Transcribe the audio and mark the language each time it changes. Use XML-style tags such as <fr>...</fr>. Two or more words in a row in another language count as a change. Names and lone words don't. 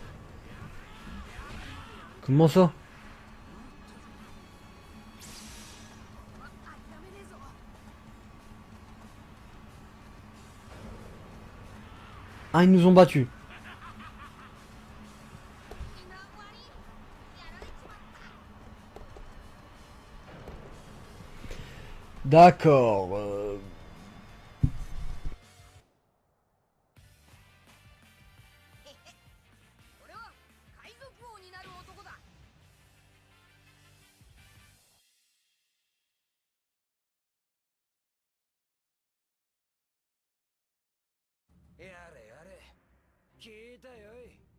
<fr>Comment ça? Ah, ils nous ont battus. D'accord.</fr> <ja>俺は海賊王になる男だ。やれやれ、聞いたよい。</ja>